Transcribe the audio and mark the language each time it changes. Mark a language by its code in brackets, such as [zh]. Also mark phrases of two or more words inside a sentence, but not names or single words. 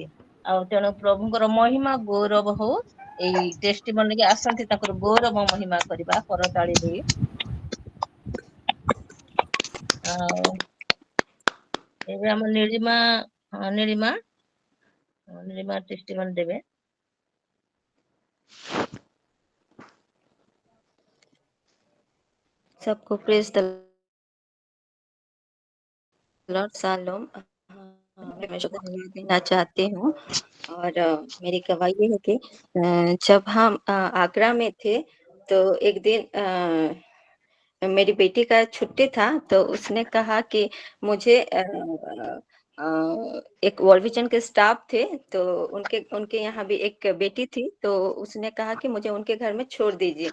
[or] ଆଉ ତେଣୁ ପ୍ରଭୁଙ୍କର ମହିମା ଗୌରବ ହଉ। ଏଇ ଟେଷ୍ଟିମନିକି ଆସନ୍ତି ତାଙ୍କର ଗୌରବ ମହିମା କରିବା କରତାଳି ଦେଇ। ଆଉ ଏବେ ଆମ ନୀଳିମା, ନୀଳିମା ଟେଷ୍ଟିମନି ଦେବେ। [hi] सबको [en] praise the Lord. [hi] शालोम। मैं धन्यवाद देना चाहती हूँ। और मेरी गवाही ये है कि जब हम आगरा में थे तो एक दिन मेरी बेटी का छुट्टी था, तो उसने कहा कि मुझे एक वर्ल्ड विजन के स्टाफ थे, तो उनके उनके यहाँ भी एक बेटी थी, तो उसने कहा कि मुझे उनके घर में छोड़ दीजिए।